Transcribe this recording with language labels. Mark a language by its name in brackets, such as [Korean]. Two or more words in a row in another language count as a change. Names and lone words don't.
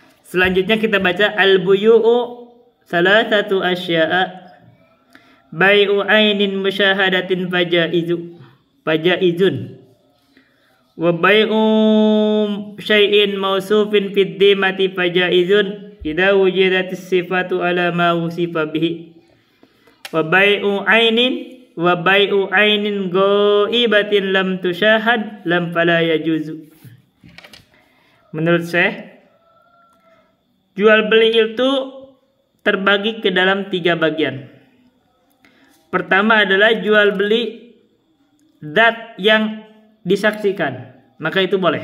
[Indonesian] Selanjutnya kita baca [Arabic] البيوع ثلاثة أشياء. بيع عين مشاهدة فجائز. وبيع شيء موصوف في الذمة فجائز إذا وجدت الصفة على ما وصف به. وبيع عين غائبة لم تشاهد لم فلا يجوز. [Indonesian] Menurut saya, jual beli itu terbagi ke dalam 3 bagian. Pertama adalah jual beli zat yang disaksikan, maka itu boleh.